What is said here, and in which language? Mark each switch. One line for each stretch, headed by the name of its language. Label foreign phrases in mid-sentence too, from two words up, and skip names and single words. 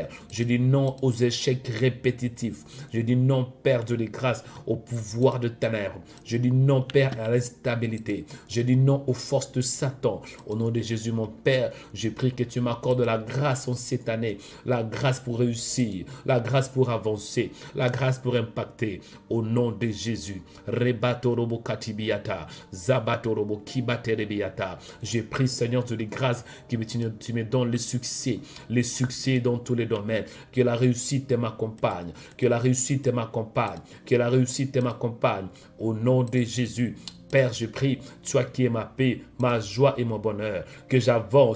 French: Je dis non aux échecs répétitifs. Je dis non, Père de les grâces, au pouvoir de ténèbres. ténèbres. Je dis non, Père, à l'instabilité. Je dis non aux forces de Satan. Au nom de Jésus, mon Père, je prie que tu m'accordes la grâce en cette année, la grâce pour réussir, la grâce pour avancer, la grâce pour impacter. Au nom de Jésus. Rebatorobo katibiata, zabatorobo kibaterebiata. Je prie, Seigneur, de les grâces que tu me donnes les succès dans tous les domaines. Que la réussite m'accompagne, que la réussite m'accompagne, que la réussite m'accompagne. Au nom de Jésus. Père, je prie, toi qui es ma paix, ma joie et mon bonheur, que j'avance.